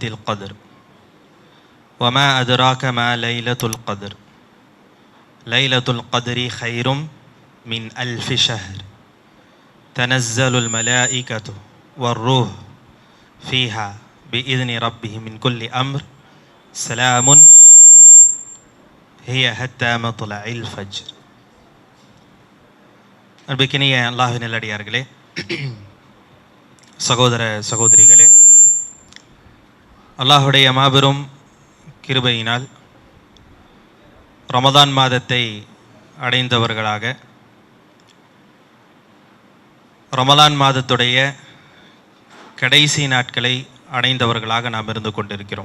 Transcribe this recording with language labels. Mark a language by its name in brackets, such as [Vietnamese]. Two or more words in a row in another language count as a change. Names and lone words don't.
[Arabic] القدر وما أدراك ما ليلة القدر ليلة القدر خير من 1000 شهر تنزل الملائكة والروح فيها بإذن ربهم من كل أمر سلام هي حتى مطلع الفجر. [Tamil] அன்பிற்கினிய அல்லாஹ்வின் நல்லடியார்களே, சகோதர சகோதரிகளே, அல்லாஹுடைய மாபெரும் கிருபையினால் ரமதான் மாதத்தை அடைந்தவர்களாக, ரமலான் மாதத்துடைய கடைசி நாட்களை அடைந்தவர்களாக நாம் இருந்து கொண்டிருக்கிறோம்.